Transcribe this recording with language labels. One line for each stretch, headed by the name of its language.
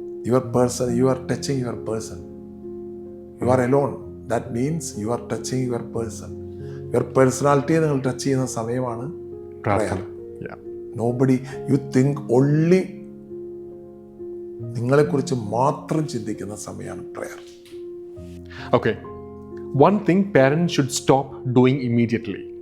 English: Your person, you are touching your person. You are alone. That means you are touching your person. Your personality
Malayalam: നിങ്ങൾ touch ചെയ്യുന്ന സമയമാണ് prayer.
English: Nobody, you think only
Malayalam: നിങ്ങളെക്കുറിച്ച് മാത്രം ചിന്തിക്കുന്ന സമയമാണ് prayer.
English: Okay. One thing parents should stop doing immediately.